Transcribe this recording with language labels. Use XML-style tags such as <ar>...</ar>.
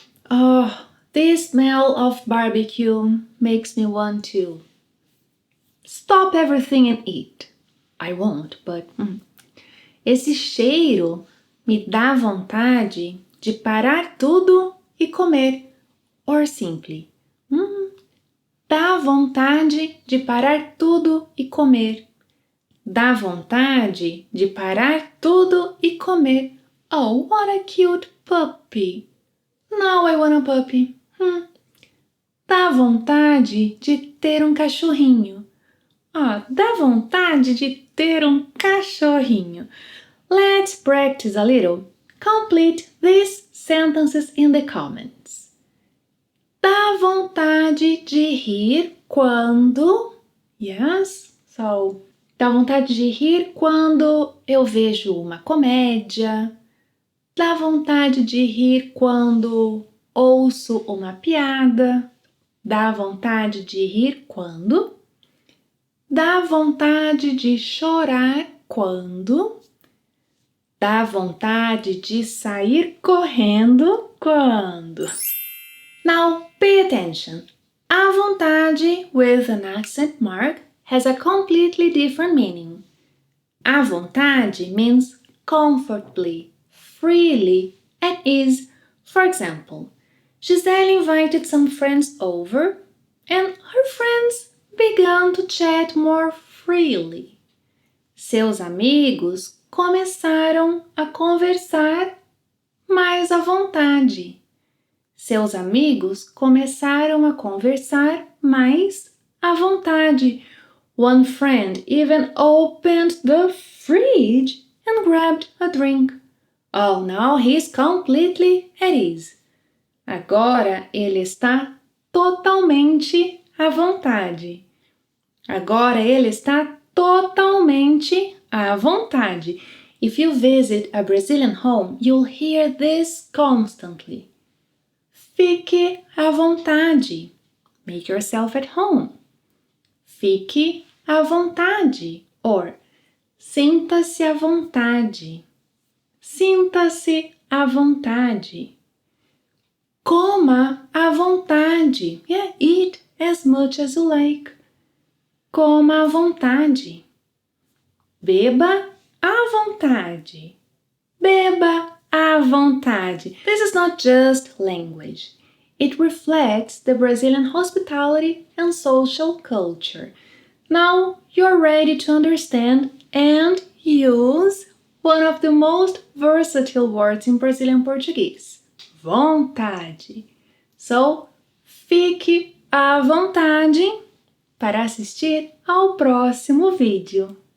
<en>Oh, this smell of barbecue makes me want to stop everything and eat. I won't, but</en> <pt>esse cheiro Me dá vontade de parar tudo e comer.</pt> <en>Or simply,</en> <pt>dá vontade de parar tudo e comer. Dá vontade de parar tudo e comer.</pt> <en>Oh, what a cute puppy. Now I want a puppy.</en> <pt>Dá vontade de ter um cachorrinho. Dá vontade de ter um cachorrinho.</pt> <en>Let's practice a little. Complete these sentences in the comments.</en> <pt>Dá vontade de rir quando...</pt> <en>Yes, so...</en> <pt>Dá vontade de rir quando eu vejo uma comédia. Dá vontade de rir quando ouço uma piada. Dá vontade de rir quando... Dá vontade de chorar quando... Dá vontade de sair correndo quando...</pt> <en>Now, pay attention. A vontade with an accent mark has a completely different meaning. A vontade means comfortably, freely, at ease. For example, Giselle invited some friends over and her friends began to chat more freely.</en> <pt>Seus amigos começaram a conversar mais à vontade. Seus amigos começaram a conversar mais à vontade.</pt> <en>One friend even opened the fridge and grabbed a drink. Oh, now he's completely at ease.</en> <pt>Agora ele está totalmente à vontade. Agora ele está totalmente à vontade.</pt> <en>If you visit a Brazilian home, you'll hear this constantly.</en> <pt>Fique à vontade.</pt> <en>Make yourself at home.</en> <pt>Fique à vontade. Or, sinta-se à vontade. Sinta-se à vontade. Coma à vontade.</pt> <en>Yeah, eat as much as you like.</en> <pt>Coma à vontade. Beba à vontade. Beba à vontade.</pt> <en>This is not just language. It reflects the Brazilian hospitality and social culture. Now you're ready to understand and use one of the most versatile words in Brazilian Portuguese.</en> <pt>Vontade.</pt> <en>So,</en> <pt>fique à vontade para assistir ao próximo vídeo.</pt>